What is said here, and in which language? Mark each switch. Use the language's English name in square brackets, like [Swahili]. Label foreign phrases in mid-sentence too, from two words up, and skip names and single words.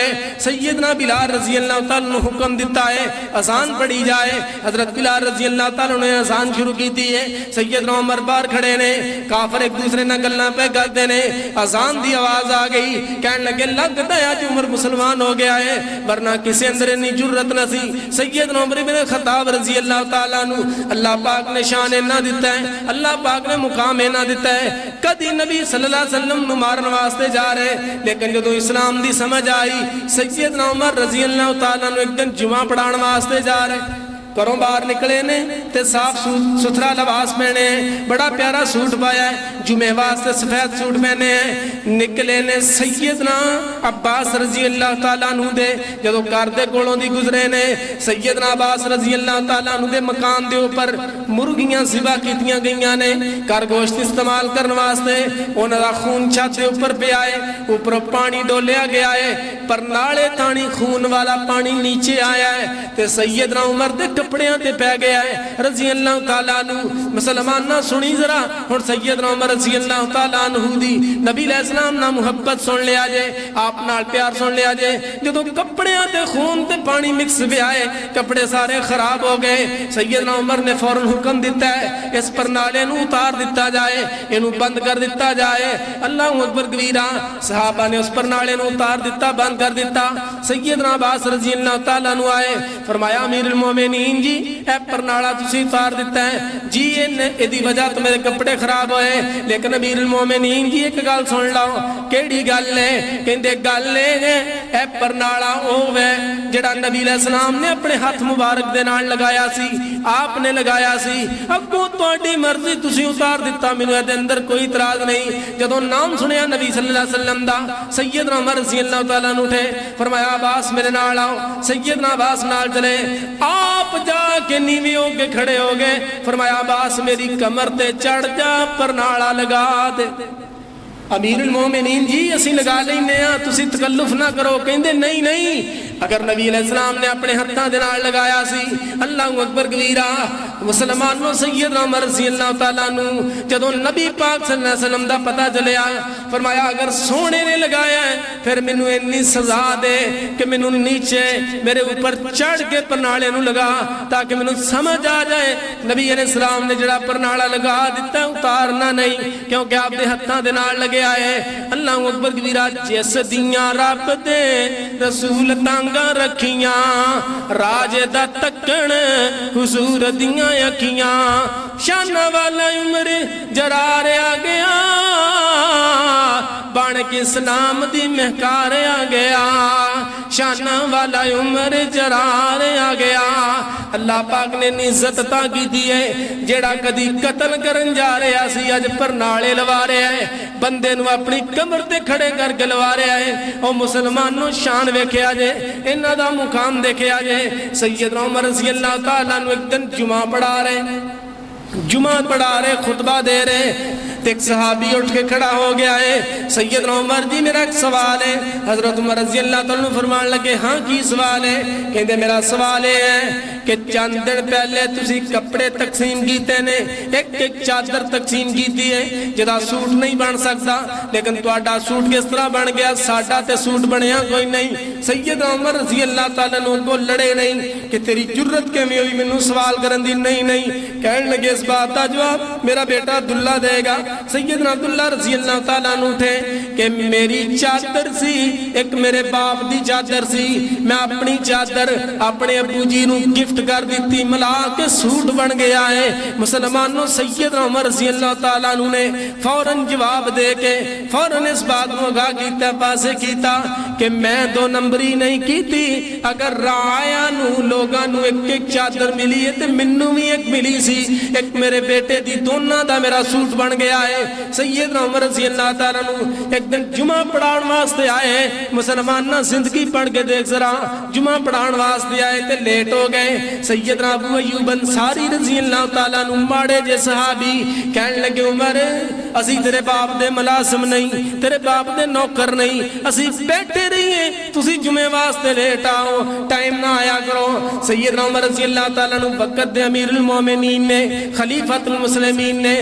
[Punjabi] سیدنا بلال [Arabic] رضی اللہ تعالیٰ [Punjabi] نے حکم دیتا ہے اذان پڑھی جائے، حضرت بلال [Arabic] رضی اللہ تعالیٰ [Punjabi] نے اذان شروع کی تھی ہے، سیدنا عمر بار کھڑے نے، کافر ایک دوسرے نہ گلنا پہ کرتے نے، اذان دی آواز آ گئی، کہنے لگے لگتا ہے آج عمر مسلمان ہو گیا ہے، ورنہ کسی اندر انی جرت نہ سی۔ سیدنا عمر بن خطاب [Arabic] رضی اللہ تعالیٰ عنہ [Punjabi] اللہ پاک نے شان نہ دیتا ہے، اللہ پاک نے مقام نہ دیتا ہے، کدی نبی [Arabic] صلی اللہ علیہ وسلم [Punjabi] نو مارن واسطے جا رہے، لیکن جدو اسلام دی سمجھ آئی سیدنا عمر [Arabic] رضی اللہ تعالیٰ [Punjabi] نے ایک دن جمعہ پڑھان واسطے جا رہے، کروں باہر نکلے نے تے صاف ستھرا لباس پہنے ہیں، بڑا پیارا سوٹ پایا ہے، جمعہ واسطے سفید سوٹ پہنے ہیں، نکلے نے سیدنا عباس [Arabic] رضی اللہ تعالیٰ عنہ [Punjabi] دے جدو گھر دے کولوں دی گزرے نے، سیدنا عباس [Arabic] رضی اللہ تعالیٰ عنہ [Punjabi] دے مکان دے اوپر مرغیاں ذبح کیتیاں گئیاں نے کر گوشت استعمال کرنے واسطے، انہاں دا خون چھت دے اوپر پہ آئے، اوپر پانی ڈولیا گیا ہے، پر نالے تانی خون والا پانی نیچے آیا ہے، تے سیدنا عمر دے کپڑیاں تے پہ گیا ہے [Arabic] رضی اللہ تعالیٰ عنہ۔ [Punjabi] مسلمان نہ سنی ذرا اور سیدنا عمر [Arabic] رضی اللہ تعالیٰ عنہ [Punjabi] دی نبی [Arabic] علیہ السلام [Punjabi] نہ محبت سن لیا جے، آپ نال پیار سن لیا جے، جدو کپڑیاں تے خون تے پانی مکس بھی آئے کپڑے سارے خراب ہو گئے، سیدنا عمر نے فوراً حکم دیتا ہے اس پر نالے نو اتار دیتا جائے، انہوں بند کر دیتا جائے، [Arabic] اللہ اکبر کبیرہ، [Punjabi] صحابہ نے اس پر نالے نو اتار دیتا بند کر دیتا۔ سیدنا عباس [Arabic] رضی اللہ تعالیٰ عنہ [Punjabi] آئے، فرمایا امیر المومنین جی اے پرنالا تسی اتار دیتا ہے جی، ایدی وجہ تو میرے کپڑے خراب ہوئے، لیکن امیر المومنین جی ایک گل سن لاؤ، کیڑی گل ہے؟ کہندے گل ہے اے پرنالا اوے جڑا نبی [Arabic] علیہ السلام [Punjabi] نے اپنے ہاتھ مبارک دے نال لگایا سی، آپ نے لگایا سی، اگوں تہاڈی مرضی تسی اتار دیتا، مینوں اے دے اندر کوئی اعتراض نہیں۔ جدوں نام سنیا نبی [Arabic] صلی اللہ علیہ وسلم [Punjabi] دا، سیدنا عمر [Arabic] رضی اللہ تعالیٰ عنہ [Punjabi] اٹھے، فرمایا عباس میرے نال آؤ، سیدنا عباس نال چلے، آپ جا کے نیویں ہو کے کھڑے ہو گئے، فرمایا عباس میری کمر تے چڑھ جا پر نالا لگا دے۔ امیر المومنین جی اسی لگا لینے ہیں، تسی تکلف نہ کرو، کہندے نہیں نہیں، اگر نبی [Arabic] علیہ السلام [Punjabi] نے اپنے ہتھاں دے نال لگایا سی، [Arabic] اللہ اکبر کبیرہ، [Punjabi] مسلمانوں سیدنا عمر [Arabic] رضی اللہ تعالیٰ عنہ [Punjabi] جدوں نبی پاک [Arabic] صلی اللہ علیہ وسلم [Punjabi] دا پتہ چلیا، فرمایا اگر سونے نے لگایا ہے پھر مینوں اتنی سزا دے کہ مینوں نیچے میرے اوپر چڑھ کے پرنالے نو لگا تاکہ مینوں سمجھ آ جائے نبی [Arabic] علیہ السلام [Punjabi] نے جڑا پرنالا لگا دیتا اتارنا نہیں، کیونکہ آپ دے ہتھاں دے نال لگے آئے۔ [Arabic] اللہ اکبر کبیرہ، [Punjabi] جس دیاں رب دے رسول تانگا رکھیاں، راج دا تکن حضور دیاں اکھیاں، شانہ والا عمر جرار آ گیا، بان کے اسلام دی مہکار آ گیا، شانہ والا عمر جرار آ گیا۔ اللہ پاک نے عزت تا کی دیئے، جیڑا کدی قتل کرن جا رہے آسی اج پر نالے لوا رہے آئے، بندے نو اپنی کمر تے کھڑے کر کے لوا رہے آئے، اور مسلمانوں شان ویکھے آجے، انہاں دا مقام دیکھے آجے۔ سیدنا عمر [Arabic] رضی اللہ تعالیٰ عنہ [Punjabi] ایک دن جمعہ پڑھا رہے، خطبہ دے رہے، ایک صحابی اٹھ کے کھڑا ہو گیا ہے، سیدنا عمر جی میرا ایک سوال ہے۔ حضرت عمر [Arabic] رضی اللہ تعالیٰ عنہ [Punjabi] فرمان لگے ہاں کی سوال ہے؟ کہتے میرا سوال ہے کہ چند دن پہلے تسی کپڑے تقسیم کیتے نے، ایک چادر تقسیم کیتی ہے جدا سوٹ نہیں بن سکتا، لیکن تہاڈا سوٹ کس طرح بن گیا؟ ساڈا تے سوٹ بنیا کوئی نہیں۔ سیدنا عمر [Arabic] رضی اللہ تعالیٰ عنہ [Punjabi] کو لڑے نہیں کہ تیری جرت کیویں ہوئی مینوں سوال کرن دی؟ [Urdu] نہیں کہنے لگے اس بات کا جواب میرا بیٹا عبداللہ دے گا۔ [Punjabi] سیدنا عبداللہ [Arabic] رضی اللہ تعالیٰ عنہ [Punjabi] تھے کہ میری چادر سی ایک میرے باپ دی چادر سی میں اپنی چادر اپنے ابو جی نو گفٹ کر دیتی ملا کے سوٹ بن گیا ہے مسلمانوں سیدنا عمر [Arabic] رضی اللہ تعالیٰ عنہ [Punjabi] نے فوراً جواب دے کے فوراً اس بات کو آگاہ کیتا پاسے کیتا کہ میں دو نمبری نہیں کیتی اگر رعایا نو لوگاں نو ایک چادر ملی ہے تے منو بھی ایک ملی سی ایک میرے بیٹے دی دونوں دا میرا سوٹ بن گیا ہے سیدنا عمر [Arabic] رضی اللہ تعالیٰ عنہ [Punjabi] ایک دن جمعہ پڑھان واسطے آئے مسلمانہ زندگی پڑھ کے دیکھ ذرا جمعہ پڑھان واسطے آئے تے لیٹ ہو گئے سیدنا ابو ایوب انصاری [Arabic] رضی اللہ تعالیٰ عنہ [Punjabi] ماڑے جے صحابی کہنے لگے عمر اسی تیرے باپ دے ملازم نہیں تیرے باپ دے نوکر نہیں اسی بیٹھے رہیے تسی جمعے واسطے لیٹ آؤ ٹائم نہ آیا کرو سیدنا عمر [Arabic] رضی اللہ تعالیٰ عنہ [Punjabi] وقت دے امیر المومنین نے خلیفۃ المسلمین نے